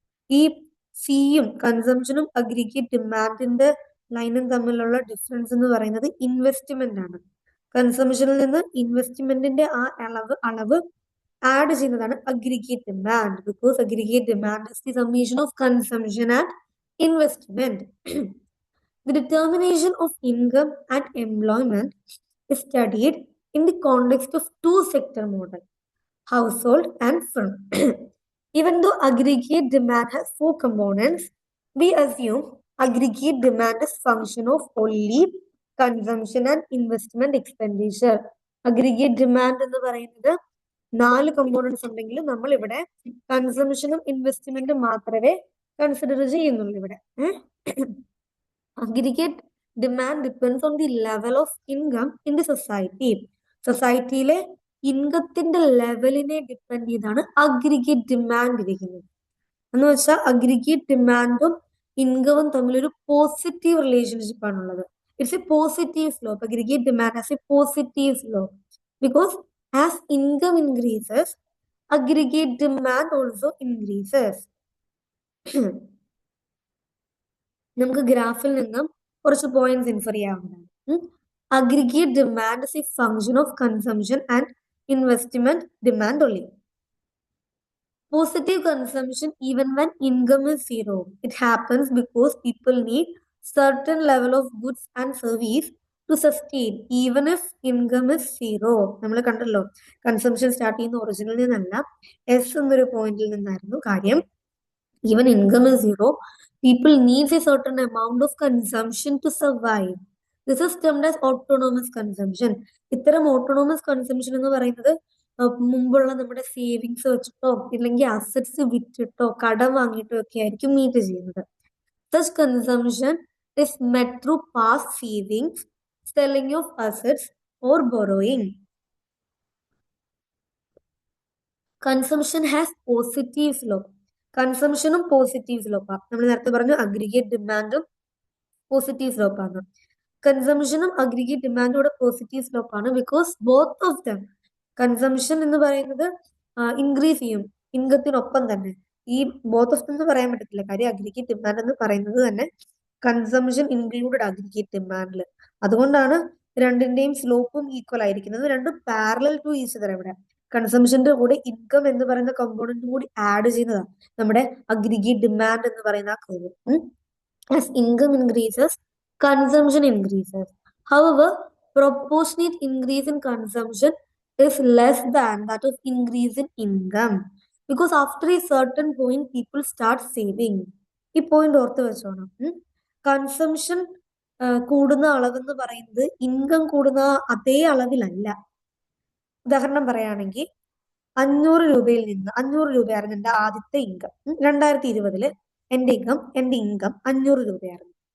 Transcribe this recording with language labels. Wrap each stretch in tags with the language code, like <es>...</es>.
<ml>ഈ സിയും കൺസംഷനും അഗ്രിഗേറ്റ് ഡിമാൻഡിന്റെ ലൈനും തമ്മിലുള്ള ഡിഫറൻസ് എന്ന് പറയുന്നത് ഇൻവെസ്റ്റ്മെന്റ് ആണ്. കൺസംഷനിൽ നിന്ന് ഇൻവെസ്റ്റ്മെന്റിന്റെ ആ അളവ് ആഡ് ചെയ്യുന്നതാണ് aggregate demand,</ml> <en>Because aggregate demand is the summation of consumption and investment. The determination of income and employment is studied in the context of two-sector model, household and firm. Even though aggregate demand has four components, we assume aggregate demand is function of only consumption and investment expenditure.</en> <ml>Aggregate demand എന്ന് പറയുന്നത് 4 components ഉണ്ടെങ്കിലും നമ്മൾ ഇവിടെ കൺസംഷനും ഇൻവെസ്റ്റ്മെന്റും മാത്രമേ consider ചെയ്യുന്നുള്ളൂ ഇവിടെ.</ml> <en>Aggregate demand depends on the level of income in the society.</en> <ml>സൊസൈറ്റിയിലെ ഇൻകത്തിന്റെ ലെവലിനെ depend ചെയ്താണ് aggregate demand ഇരിക്കുന്നത്. എന്ന് വെച്ചാൽ അഗ്രിഗേറ്റ് ഡിമാൻഡും ഇൻകവും തമ്മിലൊരു പോസിറ്റീവ് റിലേഷൻഷിപ്പ് ആണുള്ളത്.</ml> <en>It's a positive slope. Aggregate demand has a positive slope because as income increases aggregate demand also increases.</en> <ml>നമുക്ക് ഗ്രാഫിൽ നിന്നും കുറച്ച് പോയിന്റ്സ് ഇൻഫർ ചെയ്യാവുന്നതാണ്.</ml> <en>Aggregate demand is a function of consumption and investment demand only. Positive consumption even when income is zero. It happens because people need certain level of goods and service to sustain even if income is zero.</en> <ml>നമ്മൾ കണ്ടല്ലോ consumption start ചെയ്യുന്ന original നിന്നല്ല, S എന്നൊരു പോയിന്റിൽ നിന്നായിരുന്നു.</ml> <en>കാര്യം even income is zero, people need a certain amount of consumption to survive. This is termed as autonomous consumption.</en> <ml>ഇത്തരം autonomous consumption എന്ന് പറയുന്നത് മുമ്പുള്ള നമ്മുടെ സേവിങ്സ് വെച്ചിട്ടോ ഇല്ലെങ്കിൽ അസറ്റ്സ് വിറ്റിട്ടോ കടം വാങ്ങിയിട്ടോ ഒക്കെ ആയിരിക്കും മീറ്റ് ചെയ്യുന്നത്.</ml> <en>Such consumption is met through past savings, selling of assets or borrowing. Consumption has positive slope.</en> <ml>കൺസംഷനും positive സ്ലോപ്പാണ്. നമ്മൾ നേരത്തെ പറഞ്ഞു അഗ്രിഗേറ്റ് ഡിമാൻഡും പോസിറ്റീവ് സ്ലോപ്പാണ്. കൺസംഷനും അഗ്രിഗേറ്റ് ഡിമാൻഡും കൂടെ positive സ്ലോപ്പാണ്</ml> <en>Because both of them.</en> <ml>Consumption എന്ന് പറയുന്നത് ഇൻക്രീസ് ചെയ്യും ഇൻകത്തിനൊപ്പം തന്നെ. ഈ</ml> <en>both of them</en> <ml>എന്ന് പറയാൻ പറ്റത്തില്ല, കാര്യം അഗ്രിഗേറ്റ് ഡിമാൻഡ് എന്ന് പറയുന്നത് തന്നെ കൺസംഷൻ ഇൻക്ലൂഡഡ് അഗ്രിഗേറ്റ് ഡിമാൻഡിൽ. അതുകൊണ്ടാണ് രണ്ടിന്റെയും സ്ലോപ്പും ഈക്വൽ ആയിരിക്കുന്നത്. രണ്ടും</ml> <en>Parallel to each other.</en> <ml>ഇവിടെ കൺസംഷന്റെ കൂടെ ഇൻകം എന്ന് പറയുന്ന കമ്പോണന്റും കൂടി ആഡ് ചെയ്യുന്നതാണ് നമ്മുടെ അഗ്രിഗേറ്റ് ഡിമാൻഡ് എന്ന് പറയുന്ന ആ curve.</ml> <en>As income increases consumption increases. However, proportionate increase in consumption is less than that of increase in income because after a certain point people start saving.</en> <ml>ഈ point ഓർത്ത് വെച്ചോണം. Consumption കൂടുന്ന അളവെന്ന് പറയുന്നത് income കൂടുന്ന അതേ അളവിലല്ല. ഉദാഹരണം പറയുകയാണെങ്കിൽ 500 രൂപയിൽ നിന്ന് 500 രൂപയായിരുന്നു എൻ്റെ ആദ്യത്തെ ഇൻകം. 2020 എൻ്റെ ഇൻകം 500 രൂപയായിരുന്നു.</ml>